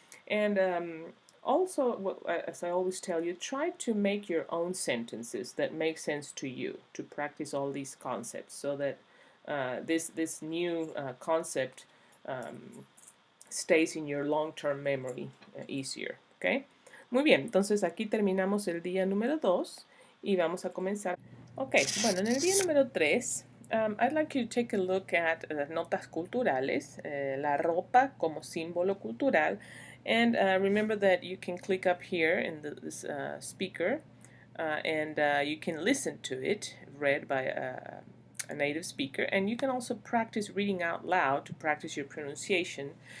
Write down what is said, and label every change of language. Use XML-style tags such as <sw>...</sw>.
<en>And also, as I always tell you, try to make your own sentences that make sense to you, to practice all these concepts so that this new concept stays in your long-term memory easier, okay?</en> <es>Muy bien, entonces aquí terminamos el día número 2 y vamos a comenzar.</es> <en>Ok,</en> <es>bueno, en el día número 3,</es> <en>I'd like you to take a look at</en> <es>notas culturales, la ropa como símbolo cultural,</es> <en>and remember that you can click up here in this speaker and you can listen to it read by a native speaker, and you can also practice reading out loud to practice your pronunciation,</en>